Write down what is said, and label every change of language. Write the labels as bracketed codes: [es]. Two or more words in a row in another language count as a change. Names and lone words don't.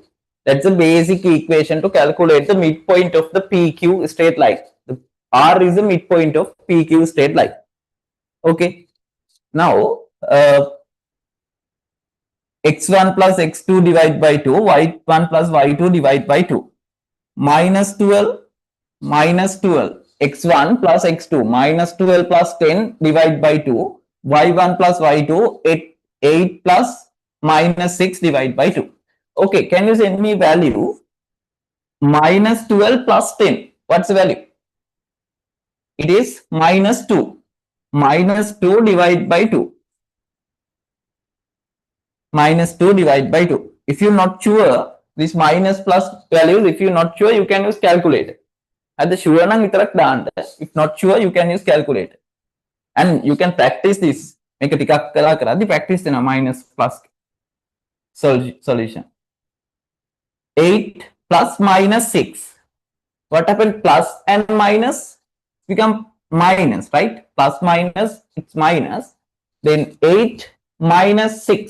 [en] That's a basic equation to calculate the midpoint of the PQ straight line. The R is the midpoint of PQ straight line. Okay, now x1 plus x2 divide by 2, y1 plus y2 divide by 2. Minus 12 x1 plus x2 minus 12 plus 10 divide by 2 y1 plus y2 8 plus minus 6 divide by 2. Okay, can you send me value minus 12 plus 10? What's the value? It is minus 2. Minus 2 divide by 2. Minus 2 divide by 2. If you're not sure this minus plus values, if you're not sure, you can use calculator. At the sure [si] නම් විතරක් දාන්න. [en] If not sure, you can use calculator. And you can practice this. [si] මේක ටිකක් කළා කරද්දි practice වෙනවා [en] minus plus solution. 8 plus minus 6. What happened? Plus and minus become minus, right? Plus minus, it's minus. Then 8 minus 6.